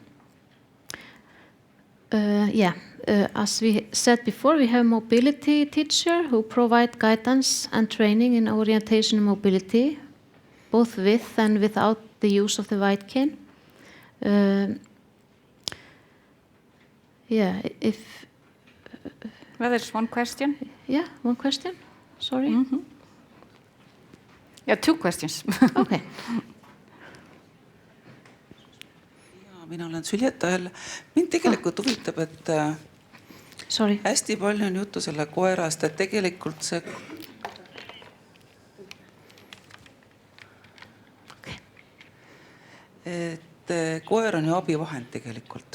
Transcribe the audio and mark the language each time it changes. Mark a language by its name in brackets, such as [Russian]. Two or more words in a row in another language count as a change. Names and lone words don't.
[English] As we said before, we have mobility teacher who provide guidance and training in orientation and mobility, both with and without the use of the white cane. Well, there's one question. Yeah, one question. Sorry. Yeah, 2 questions. Okay. [Estonian] Mina olen Süljeta jälle. Mind tegelikult huvitab, et hästi palju on juttu selle koerast, et tegelikult see koer on ju abivahend tegelikult.